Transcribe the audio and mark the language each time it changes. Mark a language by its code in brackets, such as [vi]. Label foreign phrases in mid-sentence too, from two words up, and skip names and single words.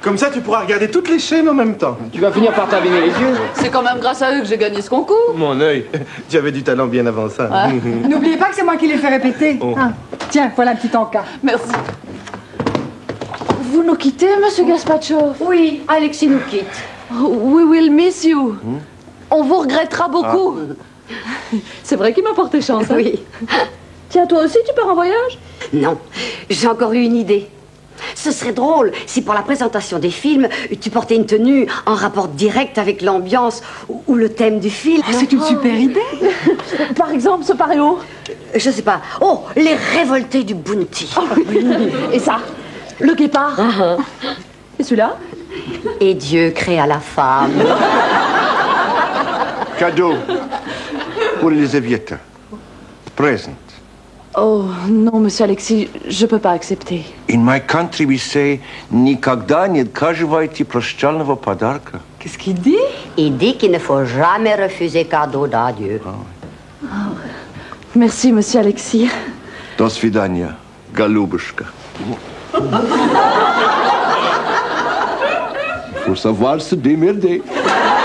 [fr] Comme ça, tu pourras regarder toutes les chaînes en même temps. Tu vas finir par t'abîmer les yeux. C'est quand même grâce à eux que j'ai gagné ce concours. Mon œil, tu avais du talent bien avant ça. N'oubliez pas que c'est moi qui l'ai fait répéter. Oh. Ah, tiens, voilà un petit encas. Merci. Vous nous quittez, monsieur Gaspacho? Oui, Alexis nous quitte. [en] We will miss you. [fr] On vous regrettera beaucoup. C'est vrai qu'il m'a porté chance. Hein? Oui. Tiens, toi aussi, tu pars en voyage? Non, j'ai encore eu une idée. Ce serait drôle si pour la présentation des films, tu portais une tenue en rapport direct avec l'ambiance ou le thème du film. C'est une super idée. Par exemple, ce paréo. Je sais pas. Oh, les révoltés du Bounty. Et ça? Le guépard. Et celui-là? Et Dieu créa la femme. Cadeau pour Elisabetta. Present. Oh, non, monsieur Alexis, je peux pas accepter. [en] In my country we say [ru] никогда не отказывайте прощального подарка. [fr] Qu'est-ce qu'il dit? Il dit qu'il ne faut jamais refuser cadeau d'adieu. Merci, monsieur Alexis. [ru] До свидания, голубушка. [fr] Faut savoir se démerder.